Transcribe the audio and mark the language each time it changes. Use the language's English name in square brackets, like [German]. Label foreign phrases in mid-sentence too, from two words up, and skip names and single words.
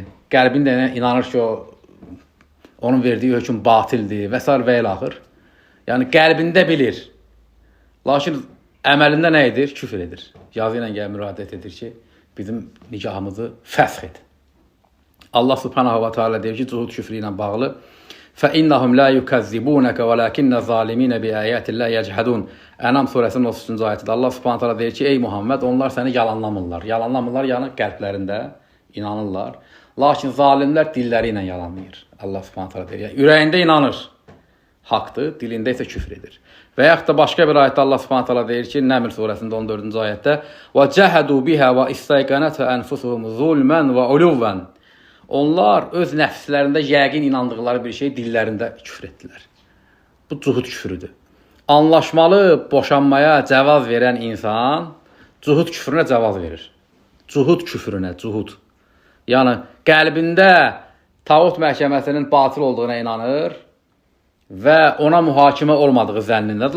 [Azerbaijani] Qəlbində inanır ki, onun verdiyi hökm batildir və s. və ilə axır. Yəni, qəlbində bilir. Lakin əməlində nə edir? Küfr edir. Yazı ilə gəlib müraciət edir ki, bizim nikahımızı fəsx et. Allah [Arabic] سبحانه وتعالى [Azerbaijani] deyir ki, cuhud küfrü ilə bağlı [Arabic] فَإِنَّهُمْ لَا يُكَذِّبُونَكَ وَلَكِنَّ الظَّالِمِينَ بِآيَاتِ اللّٰهِ يَجْحَدُونَ [Azerbaijani] Ənam surəsinin 33-cü ayətində Allah [Arabic] سبحانه تعالى [Azerbaijani] deyir ki, ey Muhammed, onlar səni yalanlamırlar. Yalanlamırlar, yəni qəlblərində inanırlar. Lakin zalimlər dilləri ilə yalanlayır. Allah [Arabic] سبحانه تعالى [Azerbaijani] deyir. Yəni, ürəyində inanır, haqdır, dilində isə küfr edir. Və yaxud da başqa bir ayətdə Allah [Arabic] سبحانه تعالى [Azerbaijani] deyir ki, Nəml surəsində 14-cü ayətdə [Arabic] وَجَهَدُوا بِهَا وَإِسْتَيْقَنَتْهَا أَنْفُسُهُمْ ظُلْمًا وَعُلُوًّا [Azerbaijani] Onlar öz nəfslərində yəqin inandıqları bir şey dillərində küfr etdilər. Bu cuhud küfrüdür. Anlaşmalı boşanmaya cavaz verən insan cuhud küfrünə cavaz verir. Cuhud küfrünə, cuhud. Yəni, qəlbində tağut məhkəməsinin batil olduğuna inanır və ona mühakimə olmadığı zənnindədir.